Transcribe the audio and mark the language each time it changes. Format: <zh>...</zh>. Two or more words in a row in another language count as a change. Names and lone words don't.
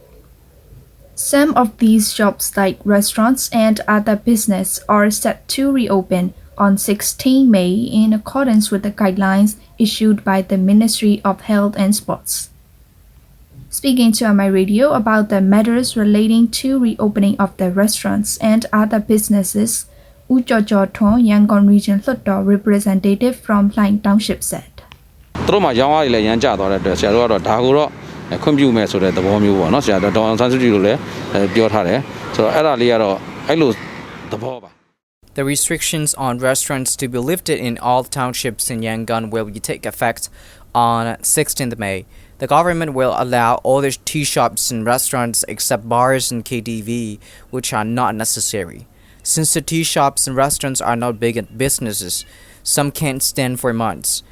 <en>Some of these shops, like restaurants and other business, are set to reopen on 16 May in accordance with the guidelines issued by the Ministry of Health and Sports. Speaking to MI Radio about the matters relating to reopening of the restaurants and other businesses, Ujojoton Yangon Region Lutto representative from Line Township said.</en> <my>သူတို့မှာရောင်းအားတွေလည်းရမ်းကျသွားတဲ့အတွက်ဆရာတို့ကတော့ဒါကိုတော့ခွင့်ပြုမယ်ဆိုတဲ့သဘောမျိုးပေါ့နော်ဆရာတို့ဒေါအောင်ဆန်းစုကြည်တို့လည်းပြောထားတယ်ဆိုတော့အဲ့ဒါလေးကတော့အဲ့လိုသဘောပါ</my> <en>The restrictions on restaurants to be lifted in all townships in Yangon will take effect on 16th May. The government will allow all the tea shops and restaurants except bars and KTV, which are not necessary. Since the tea shops and restaurants are not big businesses, some can't stand for months.</en>